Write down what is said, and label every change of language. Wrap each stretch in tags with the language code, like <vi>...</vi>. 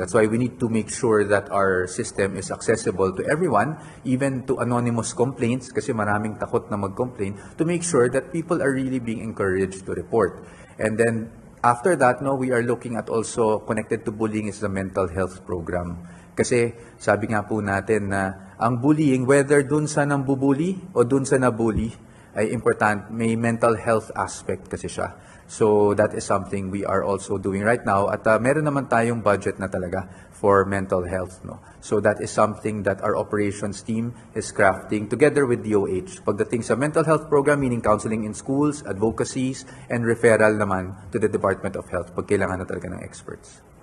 <en>That's why we need to make sure that our system is accessible to everyone, even to anonymous complaints,</en> <tl>kasi maraming takot na mag-complain,</tl> <en>to make sure that people are really being encouraged to report. And then, after that, we are looking at also, connected to bullying, is the mental health program.</en> <tl>Kasi sabi nga po natin na ang bullying, whether dun sa nambubuli o dun sa nabully, ay important, may mental health aspect kasi siya.</tl> <en>So that is something we are also doing right now.</en> <tl>At meron naman tayong budget na talaga</tl> <en>for mental health. So that is something that our operations team is crafting together with DOH. Pagdating sa mental health program, meaning counseling in schools, advocacies, and referral naman to the Department of Health</en> <tl>pag kailangan na talaga ng experts.</tl>